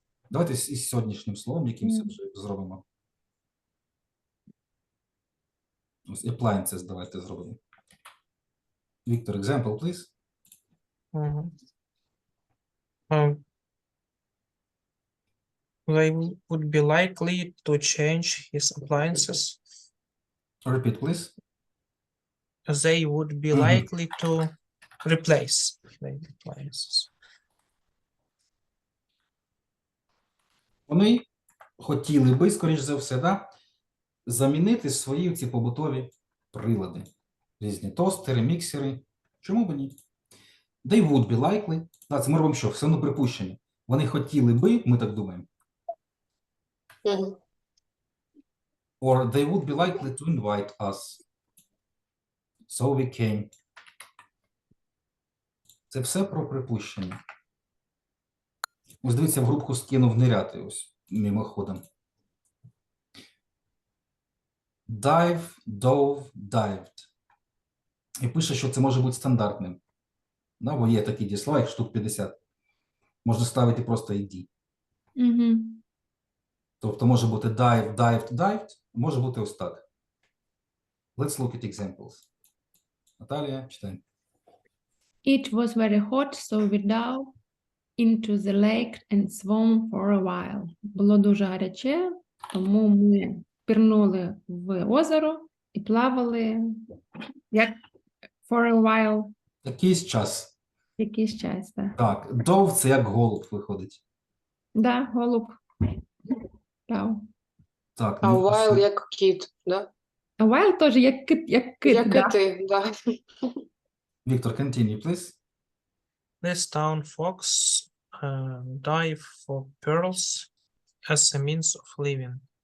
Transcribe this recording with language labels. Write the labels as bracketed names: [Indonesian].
[Ukrainian] Давайте із сьогоднішнім словом якимось вже зробимо. Ось appliances давайте зробимо. [English] Віктор, example, please. They would be likely to change his appliances. Repeat, please. They would be likely to replace the appliances. [Ukrainian] Вони хотіли би, скоріш за все, да, замінити свої ці побутові прилади. Різні тостери, міксери. Чому б ні? [English] They would be likely. [Ukrainian] Да, це ми робимо що? Все одно припущення. Вони хотіли би, ми так думаємо. Угу. [English] Or they would be likely to invite us. So we came. [Ukrainian] Це все про припущення. Ось дивіться, в групку скинув ниряти ось мимоходом. [English] Dive, dove, dived. [Ukrainian] І пише, що це може бути стандартним. Да, бо є такі дієслова, їх штук 50. Можна ставити просто ID. Угу. Тобто може бути [English] dive, dived, dived, [Ukrainian] може бути ось так. [English] Let's look at examples. Наталія, [Ukrainian] читай. [English] It was very hot, so we dove into the lake and swam for a while. [Ukrainian] Було дуже гаряче, тому ми пірнули в озеро і плавали як [English] for a while, [Ukrainian] Якийсь час. якийсь час. Так, Так, dove – це як голуб виходить. да, голуб. Дав. Так, А не [English] while [Ukrainian] пише. як кіт, да? А while теж як кит, Як да? кити, да. [English] Віктор, continue, please. This town fox dive for pearls as a means of living.